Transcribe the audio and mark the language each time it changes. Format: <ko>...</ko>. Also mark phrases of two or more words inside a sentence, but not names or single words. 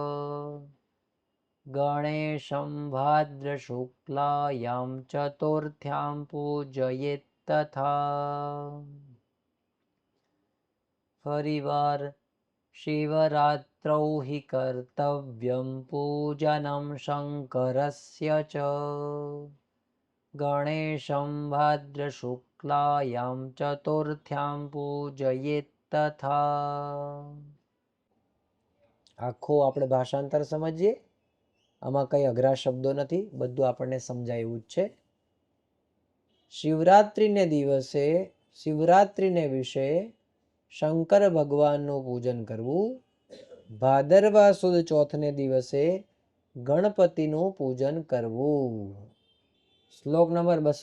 <sa>गणेशं भाद्रशुक्लायां चतुर्थ्यां पूजयेत् तथा फरीवार शिवरात्रौ हि कर्तव्यं पूजनं शङ्करस्य च गणेशं भाद्रशुक्लायां चतुर्थ्यां पूजयेत् तथा</sa> <gu>આખો આપણે ભાષાંતર સમજીએ આમાં કઈ અઘરા શબ્દો નથી બધું આપણને સમજાય એવું જ છે શિવરાત્રિને દિવસે શિવરાત્રિને વિશે શંકર ભગવાનનું પૂજન કરવું ભાદરવા સુદ ચોથને દિવસે ગણપતિનું પૂજન કરવું શ્લોક નંબર</gu>